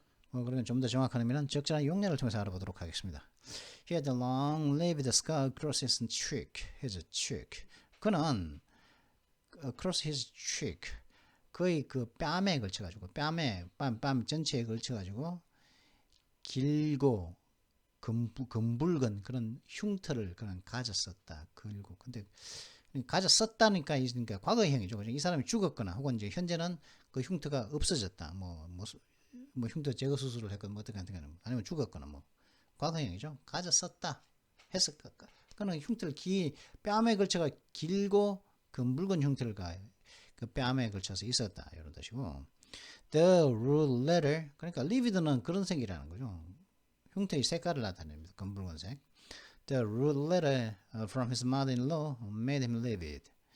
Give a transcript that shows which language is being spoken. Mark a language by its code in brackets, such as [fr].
[ko] 그러면 좀 더 정확한 의미는 적절한 용례를 통해서 알아보도록 하겠습니다. [en] He had a long-lived scar across his cheek. [ko] 그는 [en] across his cheek, [ko] 거의 그 뺨에 걸쳐가지고, 뺨 전체에 걸쳐가지고 길고 검붉은 그런 흉터를 그는 가졌었다. 그리고 근데 가졌었다니까, 그러니까 과거형이죠. 이 사람이 죽었거나 혹은 이제 현재는 그 흉터가 없어졌다. 흉터 제거 수술을 했거나 어떻게 아니면 죽었거나 과거형이죠. 가졌었다 했을까. 그는 흉터를 뺨에 걸쳐가 길고 검붉은 흉터를 그 뺨에 걸쳐서 있었다, 이런 뜻이고, [en] the red letter, [ko] 그러니까 livid는 그런 색이라는 거죠. 흉터의 색깔을 나타냅니다. 검붉은색. [en] The red letter from his mother-in-law made him livid.